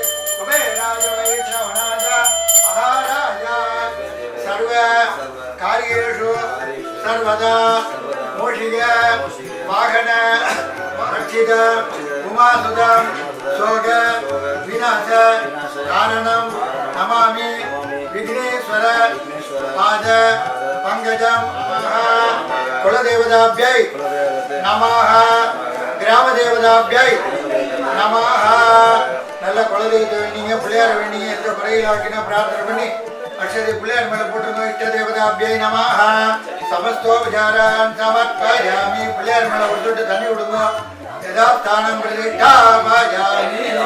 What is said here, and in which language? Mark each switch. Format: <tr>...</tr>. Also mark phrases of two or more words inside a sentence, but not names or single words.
<sa>कुबेराज वैश्रवणाज महाराज सर्व कार्येषु सर्वदा मोषिक वाहन रक्षित उमासुत शोक विनाश कारणं नमामि विघ्नेश्वर पाद पंकजं कुलदेवताभ्यै नमः ग्रामदेवताभ्यै नमः।</sa> <ta>நல்ல குலதெய்வத்தை வேண்டிங்க பிள்ளையார வேண்டிங்க எந்த குறையிலாக்கினா பிரார்த்தனை பண்ணி அக்ஷதை பிள்ளையார் மேல போட்டுருந்தோம்</ta> <sa>इष्ट देवताभियै नमः समस्तोपचारान् समर्पयामि।</sa> <ta>பிள்ளையார் மேல விட்டுட்டு தண்ணி விடுங்க</ta> <sa>यथास्थानं प्रतिष्ठापयामि।</sa>